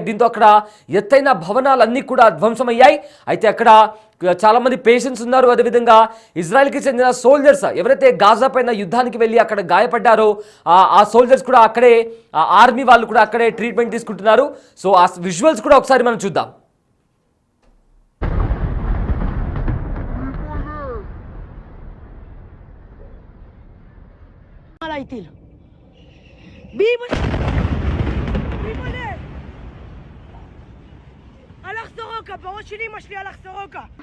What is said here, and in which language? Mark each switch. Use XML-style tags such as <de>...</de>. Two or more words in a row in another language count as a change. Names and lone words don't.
<te>దీంతో అక్కడ ఎత్తైన భవనాలన్నీ కూడా ధ్వంసమయ్యాయి. అయితే అక్కడ చాలామంది పేషెంట్స్ ఉన్నారు. అదేవిధంగా ఇజ్రాయెల్కి చెందిన సోల్జర్స్ ఎవరైతే గాజా పైన యుద్ధానికి వెళ్ళి అక్కడ గాయపడ్డారో ఆ సోల్జర్స్ కూడా అక్కడే, ఆర్మీ వాళ్ళు కూడా అక్కడే ట్రీట్మెంట్ తీసుకుంటున్నారు. సో ఆ విజువల్స్ కూడా ఒకసారి మనం చూద్దాం.</te> <he>הלך סורוקה, בראש שלי אמא שלי הלך סורוקה.</he>